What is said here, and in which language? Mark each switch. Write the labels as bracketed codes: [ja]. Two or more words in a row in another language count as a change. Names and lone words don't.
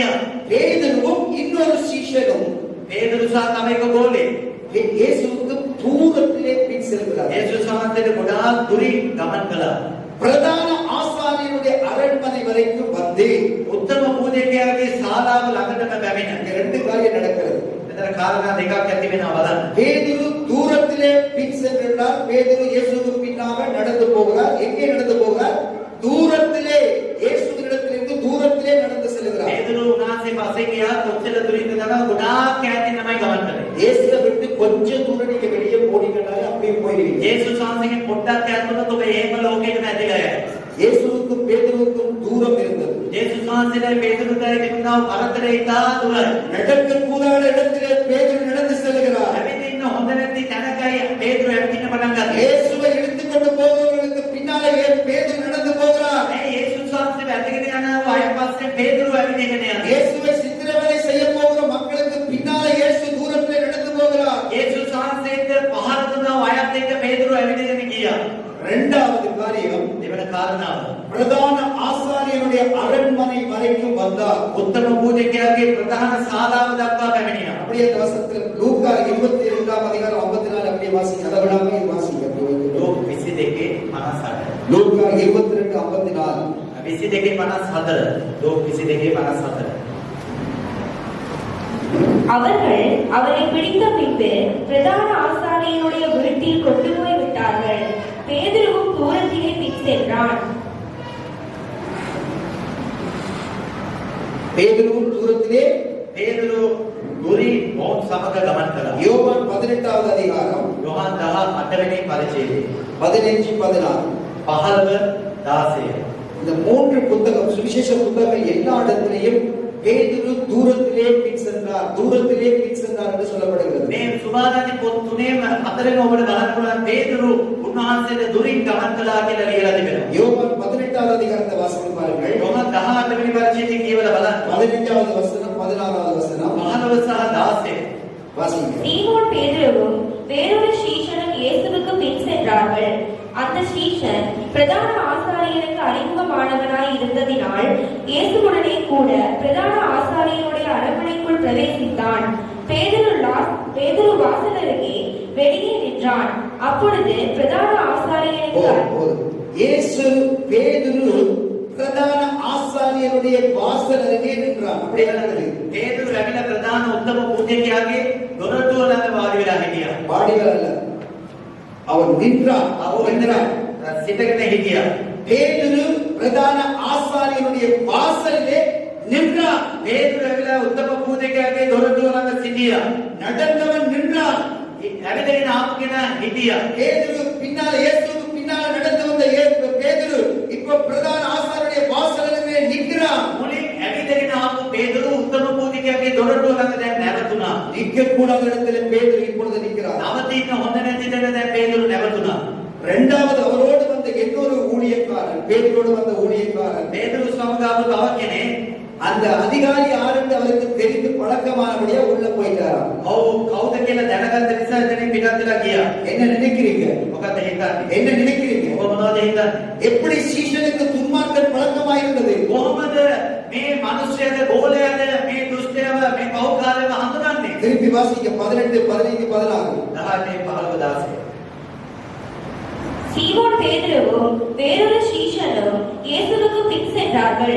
[ta] பேதுருவும் இன்னொரு சீஷனும் [si] පේදුරු සහ තව එක ගෝලෙක් [ta] இயேசுவுக்கு தூரத்திலே பின் செல்கிறார். [si] යේසුස් වහන්සේට ගොඩාක් දුරින් ගමන් කළා. [ta] பிரதான ஆசாரியனுடைய அரண்மனை வரைக்கும் வந்து [si] උත්තම පූජකයාගේ ශාලාව ළඟටම පැමිණ. [ta] இங்க ரெண்டு காரியம் நடக்கிறது. [si] මෙතන කාරණා දෙකක් ඇති වෙනවා බලන්න. [ta] பேதுரு தூரத்திலே பின் சென்றார். பேதுரு இயேசுவுக்கு பின்னாக நடந்து போகிறார். எங்கே நடந்து போகிறார்? தூரத்திலே, இயேசுவினிடத்திலிருந்து தூரத்திலே நடந்து செல்கிறார். [si] පේදුරු උන්වහන්සේ පස්සේ ගියා. කොච්චර දුරින්ද ගමන් ගොඩාක් ඈතින් තමයි ගමන් කළේ. [ta] இயேசுவை விட்டு கொஞ்சம் தூரம் நீங்க வெளியே போனீங்கன்னாலே அப்படியே போயிடுவீங்க. [si] යේසුස් වහන්සේගෙන් පොඩ්ඩක් ඈත් වුණොත් ඔබ එහෙම ලෝකෙටම ඇදලා යනවා. [ta] இயேசுவுக்கும் பேதுருவுக்கும் தூரம் இருந்தது. [si] යේසුස් වහන්සේලා පේදුරුට තිබුණා පරතරය ඉතා දුරයි. [ta] நடக்க கூடாத இடத்திலே பேதுரு நடந்து செல்கிறார். [si] ඇවිදින්න හොඳ නැති තැනකයි පේදුරු ඇවිදින්න පටන් ගත්තා. [ta] இயேசுவை எடுத்துக்கொண்டு போகிறவர்களுக்கு பின்னாலே பேதுரு நடந்து போகிறார். [si] මේ යේසුස් වහන්සේ වැදගෙන යන අය පස්සේ පේදුරු ඇවිදින්න යනවා. [ta] இயேசுவை சித்திரவதை செய்ய போகிற மக்களுக்கு பின்னாலே இயேசு தூரத்திலே நடந்து போகிறார். [si] යේසුස් වහන්සේට පහර දුන්නා අයත් එක්ක පේදුරු ඇවිදින්න ගියා. [ta] இரண்டாவது காரியம், [si] දෙවන කාරණාව [ta] பிரதான ஆசாரியனுடைய அரண்மனை வரைக்கும் வந்தார். [si] උත්තම පූජකයාගේ ප්‍රධාන ශාලාව දක්වා පැමිණියා. [ta] அப்படியே அந்த வசனத்தில் லூக்கா 22ஆம் அதிகாரம் 54 அப்படியே வாசிங்க. அதை விடாம இது வாசிங்க. [si] ලෝක 22 58. [ta] லூக்கா 22:54. [si] 22 54. ලෝක 22 54. [ta] அவர்கள் அவரை பிடித்த பின்பு பிரதான ஆசாரியனுடைய வீட்டில் கொண்டு போய் விட்டார்கள். பேதுருவும் தூரத்திலே பின் சென்றான். பேதுருவும் தூரத்திலே [si] පේදුරු දුරින් මොහොත් සමග ගමන් කළා. [ta] யோவான் 18வது அதிகாரம் [si] යොහන් 18 වෙනි පරිච්ඡේදය 15 16. 15 16. [ta] இந்த மூன்று புத்தகம், சுவிசேஷ புத்தகங்கள் எல்லா இடத்திலேயும் பேதுரு தூரத்திலே பின் சென்றார், தூரத்திலே பின் சென்றார் என்று சொல்லப்படுகிறது. [si] මේ සුභාරාදී පොත් තුනේම හතරෙන් ඔබට බලන්න පුළුවන් පේදුරු උන්වහන්සේට දුරින් ගමන් කළා කියලා ලියලා තිබෙනවා. [ta] யோவான் 18வது அதிகாரத்தை வாசித்து பாருங்கள். [si] යොහන් 18 වෙනි පරිච්ඡේදය කියවලා බලන්න. [ta] 15வது வசனம் 16வது வசனம் [si] 15 සහ 16. [ta] வாசிங்க. சீமோன் பேதுருவும் வேறொரு சீஷனும் இயேசுவுக்கு பின் சென்றார்கள். அந்த சீஷன் பிரதான ஆசாரியனுக்கு அறிமுகமானவனாய் இருந்ததினால் இயேசுவுடனே கூட பிரதான ஆசாரியனுடைய அரண்மனைக்குள் பிரவேசித்தான். பேதுரு வாசல் அருகே வெளியே நின்றான். அப்பொழுது பிரதான ஆசாரியனுக்கு இயேசு பேதுரு பிரதான ஆசாரியனுடைய வாசல் அருகே நின்றான். அப்படியே நடக்குது. [si] පේදුරු ඇවිල්ලා ප්‍රධාන උත්තම පූජකයාගේ දොරටුව ළඟ වාඩි වෙලා හිටියා. [ta] வாடிகள் அல்ல, அவன் நின்றான். [si] සිටගෙන හිටියා. [ta] பேதுரு பிரதான ஆசாரியனுடைய வாசலிலே நின்றான். [si] පේදුරු ඇවිල්ලා උත්තම පූජකයාගේ දොරටුව ළඟ සිටියා. [ta] நடந்தவன் நின்றான். [si] ඇවිදගෙන ආපු කෙනා හිටියා. [ta] பேதுரு பின்னால, இயேசுவுக்கு பின்னால நடந்து வந்த பேதுரு இப்ப பிரதான ஆசாரியனுடைய வாசலிலே நிற்கிறான். [si] මුලින් ඇවිදගෙන ආපු පේදුරු උත්තම පූජකයාගේ දොරටුව ළඟ දැන් නැවතුණා. [ta] நிற்க கூடாத இடத்துல பேதுரு இப்பொழுது நிற்கிறான். [si] නවතින්න හොඳ නැති තැන දැන් පේදුරු නැවතුණා. [ta] இரண்டாவது அவரோடு வந்த இன்னொரு ஊழியக்காரன், பேதுருவோடு வந்த ஊழியக்காரன், [si] පේදුරු සමග ආපු තව කෙනෙක් [ta] அந்த அதிகாரி யாருன்னு அவருக்கு தெரிந்து பழக்கமானபடியா உள்ள போயிட்டாராம். [si] ඔව් කවුද කියලා දැනගත්ත නිසා එතනින් පිටත් වෙලා ගියා. [ta] என்ன நினைக்கிறீங்க? [si] මොකද හිතන්නේ? [ta] என்ன நினைக்கிறீங்க? [si] ඔබ මොනවද හිතන්නේ? [ta] எப்படி சீஷனுக்கு துன்மார்க்கன் பழக்கமாயிருந்தது? [si] කොහොමද මේ මිනිස්යාද ගෝලයාද මේ දුෂ්ටයව මේ පෞකාරයව හඳුනන්නේ? [ta] திருப்பி வாசிக்க 18 15 16. 18 15 16. சீமோன் பேதுருவும் வேறொரு சீஷனும் இயேசுவுக்கு பின் சென்றார்கள்.